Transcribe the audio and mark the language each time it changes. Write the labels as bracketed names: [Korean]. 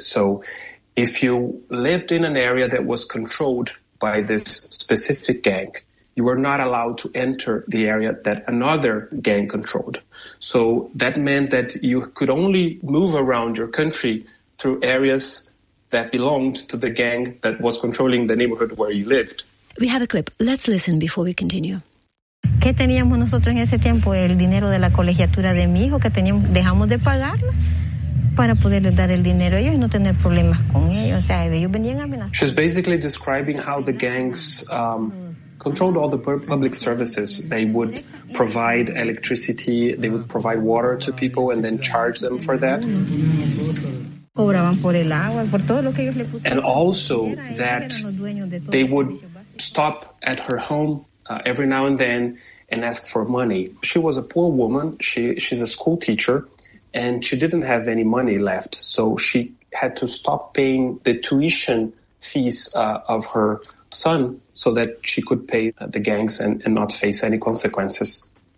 [English] So if you lived in an area that was controlled by this specific gang, you were not allowed to enter the area that another gang controlled. So that meant that you could only move around your country through areas that belonged to the gang that was controlling the neighborhood where you lived. We have a clip. Let's listen before we continue. [Spanish] ¿Qué teníamos nosotros en ese tiempo? El dinero de la colegiatura de mi hijo que teníamos, dejamos de pagarla para poderle dar el dinero a ellos y no tener problemas con ellos. O sea, ellos venían amenazados. [English] She's basically describing how the gangs controlled all the public services. They would provide electricity, they would provide water to people and then charge them for that. [Spanish] Cobraban por el agua, por todo lo que ellos le pusieron. [English] And also that they would stop at her home every now and then and ask for money. She was a poor woman. She's a school teacher and she didn't have any money left. So she had to stop paying the tuition fees of her son so that she could pay the gangs and not face any consequences.